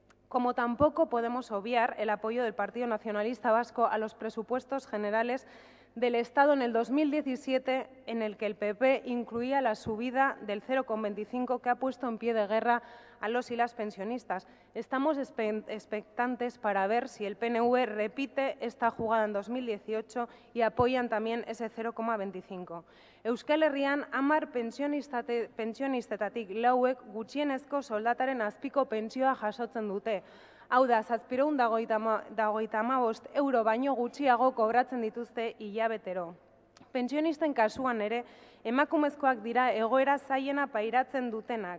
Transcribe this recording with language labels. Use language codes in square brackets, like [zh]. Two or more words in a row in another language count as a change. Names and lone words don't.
[es] Como tampoco podemos obviar el apoyo del Partido Nacionalista Vasco a los presupuestos generales del Estado en el 2017, en el que el PP incluía la subida del 0,25 que ha puesto en pie de guerra a los y las pensionistas. Estamos expectantes para ver si el PNV repite esta jugada en 2018 y apoyan también ese 0,25. [eu] Euskal Herrian 10 pentsionistetatik 4ek gutxienezko soldataren azpiko pentsioa jasotzen dute. Hau da, 755 euro baino gutxiago kobratzen dituzte hilabetero. Pentsionisten kasuan ere, emakumezkoak dira egoera zailena pairatzen dutenak.